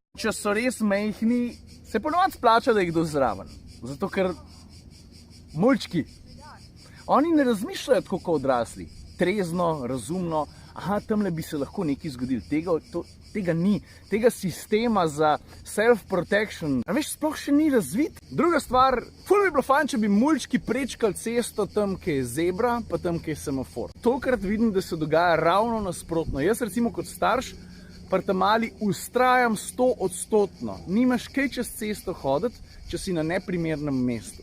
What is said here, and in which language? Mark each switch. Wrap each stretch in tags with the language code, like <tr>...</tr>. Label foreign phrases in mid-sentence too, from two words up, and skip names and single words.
<sl>Če so res majhni, se ponovadi splača, da jih kdo zraven. Zato, ker mulčki, oni ne razmišljajo tako kot odrasli. Trezno, razumno, tamle bi se lahko nekaj zgodilo. Tega ni. Tega sistema za self-protection, a veš, sploh še ni razvit. Druga stvar, ful bi bilo fajn, če bi mulčki prečkali cesto tam, kjer je zebra, pa tam, kjer je semafor. Tokrat vidim, da se dogaja ravno nasprotno. Jaz recimo kot starš, pri tamali ustrajam 100%. Nimaš kaj čez cesto hoditi, če si na neprimernem mestu.</sl>